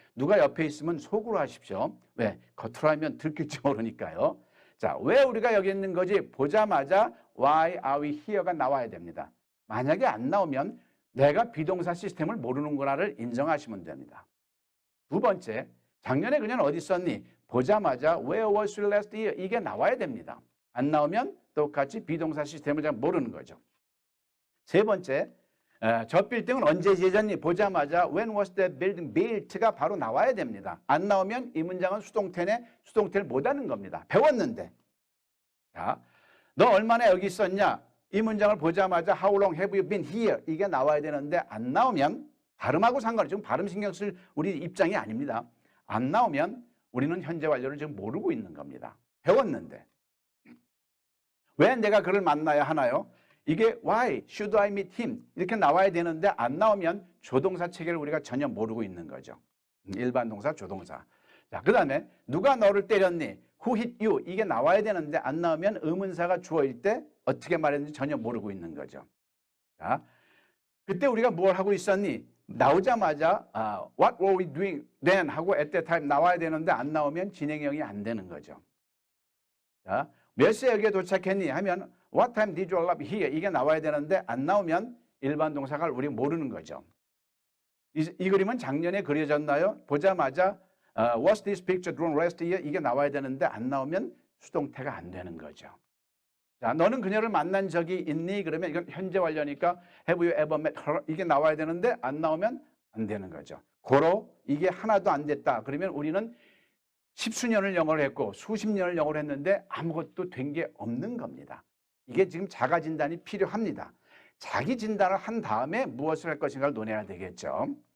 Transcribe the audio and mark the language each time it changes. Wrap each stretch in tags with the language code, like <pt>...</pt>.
<ko>누가 옆에 있으면 속으로 하십시오. 왜? 겉으로 하면 들킬지 모르니까요. 자, 왜 우리가 여기 있는 거지? 보자마자</ko> <en>why are we here</en> <ko>가 나와야 됩니다. 만약에 안 나오면 내가 비동사 시스템을 모르는 거라를 인정하시면 됩니다. 두 번째, 작년에 그냥 어디 있었니? 보자마자</ko> <en>where was you last year?</en> <ko>이게 나와야 됩니다. 안 나오면 똑같이 비동사 시스템을 잘 모르는 거죠. 세 번째, 저 빌딩은 언제 지어졌니? 보자마자</ko> <en>when was the building built가</en> <ko>바로 나와야 됩니다. 안 나오면 이 문장은 수동태네, 수동태를 못하는 겁니다. 배웠는데. 자, 너 얼마나 여기 있었냐? 이 문장을 보자마자</ko> <en>how long have you been here?</en> <ko>이게 나와야 되는데 안 나오면 발음하고 상관없이, 지금 발음 신경 쓸 우리 입장이 아닙니다. 안 나오면 우리는 현재 완료를 지금 모르고 있는 겁니다. 배웠는데. 왜 내가 그를 만나야 하나요? 이게</ko> <en>why should I meet him?</en> <ko>이렇게 나와야 되는데 안 나오면 조동사 체계를 우리가 전혀 모르고 있는 거죠. 일반 동사, 조동사. 자, 그 다음에 누가 너를 때렸니?</ko> <en>Who hit you?</en> <ko>이게 나와야 되는데 안 나오면 의문사가 주어일 때 어떻게 말했는지 전혀 모르고 있는 거죠. 자, 그때 우리가 뭘 하고 있었니? 나오자마자</ko> <en>what were we doing then?</en> <ko>하고</ko> <en>at that time</en> <ko>나와야 되는데 안 나오면 진행형이 안 되는 거죠. 자, 몇 시에 여기에 도착했니? 하면</ko> <en>What time did you arrive here?</en> <ko>이게 나와야 되는데 안 나오면 일반 동사가 우리 모르는 거죠. 이 그림은 작년에 그려졌나요? 보자마자</ko> <en>Was this picture drawn last year?</en> <ko>이게 나와야 되는데 안 나오면 수동태가 안 되는 거죠. 자, 너는 그녀를 만난 적이 있니? 그러면 이건 현재 완료니까</ko> <en>Have you ever met her?</en> <ko>이게 나와야 되는데 안 나오면 안 되는 거죠. 고로 이게 하나도 안 됐다. 그러면 우리는 십수년을 영어를 했고 수십 년을 영어를 했는데 아무것도 된 게 없는 겁니다. 이게 지금 자가 진단이 필요합니다. 자기 진단을 한 다음에 무엇을 할 것인가를 논해야 되겠죠.</ko>